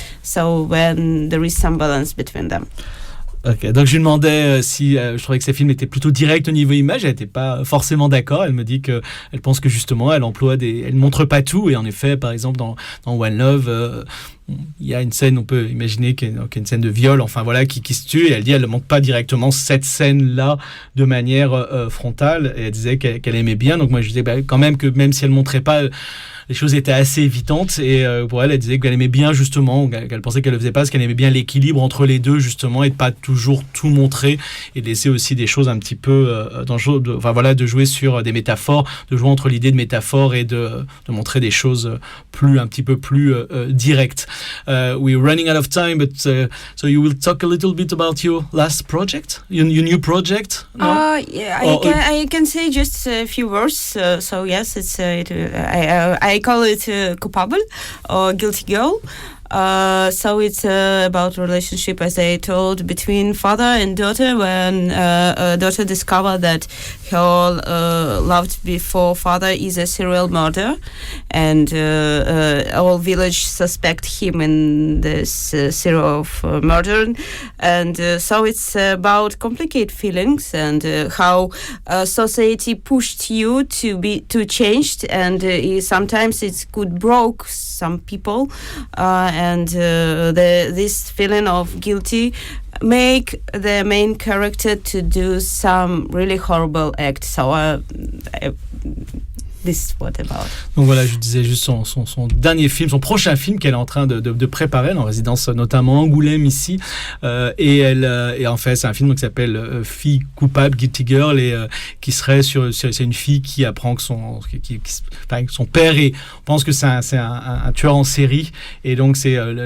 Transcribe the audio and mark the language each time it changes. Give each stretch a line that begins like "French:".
English: So when there is some balance between them.
French: Ok, donc je lui demandais si je trouvais que ses films étaient plutôt directs au niveau image. Elle n'était pas forcément d'accord. Elle me dit qu'elle pense que justement, elle ne montre pas tout. Et en effet, par exemple, dans One Love, il y a une scène, on peut imaginer qu'il y a une scène de viol, qui se tue. Et elle dit, elle ne montre pas directement cette scène-là de manière frontale. Et elle disait qu'elle aimait bien. Donc moi, je disais quand même que même si elle ne montrait pas, les choses étaient assez évidentes. Et pour elle disait qu'elle aimait bien justement, qu'elle pensait qu'elle ne le faisait pas, parce qu'elle aimait bien l'équilibre entre les deux justement, et de pas toujours tout montrer, et de laisser aussi des choses un petit peu de jouer sur des métaphores, de jouer entre l'idée de métaphore et de montrer des choses un petit peu plus directes.
English: We're running out of time, but so you will talk a little bit about your last project, your new project. No? Yeah, I can say just a few words. So yes, it's I call it Coupable or Guilty Girl. So it's about relationship, as I told, between father and daughter, when daughter discovered that her loved before father is a serial murderer, and all village suspect him in this serial murder, and so it's about complicated feelings and how society pushed you to change, and sometimes it could broke some people. And this feeling of guilty make the main character to do some really horrible act. So this is what about.
French: Donc voilà, je disais juste son dernier film, son prochain film qu'elle est en train de préparer, en résidence notamment à Angoulême ici, et en fait c'est un film qui s'appelle Fille coupable, Guilty Girl, et qui serait c'est une fille qui apprend que son père on pense que c'est un tueur en série, et donc c'est